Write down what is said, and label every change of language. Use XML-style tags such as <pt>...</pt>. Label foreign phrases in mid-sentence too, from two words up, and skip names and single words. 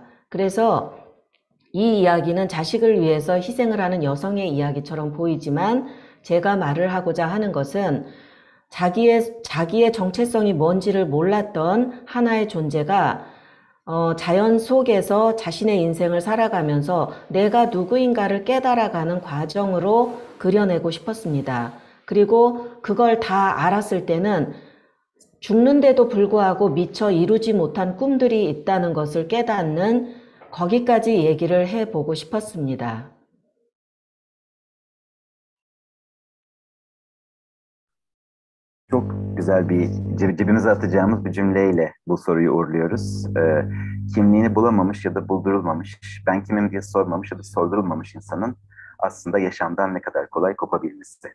<ko>그래서 이 이야기는 자식을 위해서 희생을 하는 여성의 이야기처럼 보이지만 제가 말을 하고자 하는 것은 자기의 정체성이 뭔지를 몰랐던 하나의 존재가 자연 속에서 자신의 인생을 살아가면서 내가 누구인가를 깨달아가는 과정으로 그려내고 싶었습니다. 그리고 그걸 다 알았을 때는 죽는데도 불구하고 미처 이루지 못한 꿈들이 있다는 것을 깨닫는 거기까지 얘기를 해보고 싶었습니다.</ko> <tr>Çok güzel bir cebimize atacağımız bir cümleyle bu soruyu uğurluyoruz. Kimliğini bulamamış ya da buldurulmamış, ben kimim diye sormamış ya da sordurulmamış insanın aslında yaşamdan ne kadar kolay kopabilmesi.</tr>